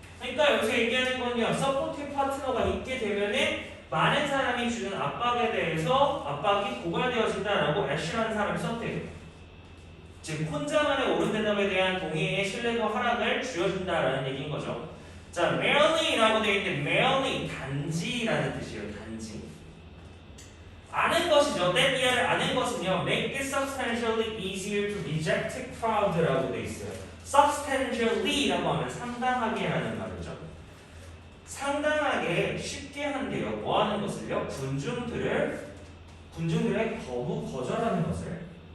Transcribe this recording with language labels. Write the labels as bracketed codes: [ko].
[ko] 그러니까 여기서 얘기하는 건요 서포팅 파트너가 있게 되면은 많은 사람이 주는 압박에 대해서 압박이 고갈되어진다라고 애쉬라는 사람이 썼대요. 즉 혼자만의 옳은 대답에 대한 동의의 신뢰도 하락을 줄여준다라는 얘기인 거죠. 자, merely라고 되어 있는데 merely 단지라는 뜻이에요. 단지. 아는 것이죠. [en] that [ko] 이하를 아는 것은요 [en] make it substantially easier to reject a crowd라고 [ko] 되어 있어요. substantially라고 하면 상당하게 라는 말이죠. 상당하게 쉽게 한대요. 뭐 하는 것을요? 군중들의 거절하는 것을.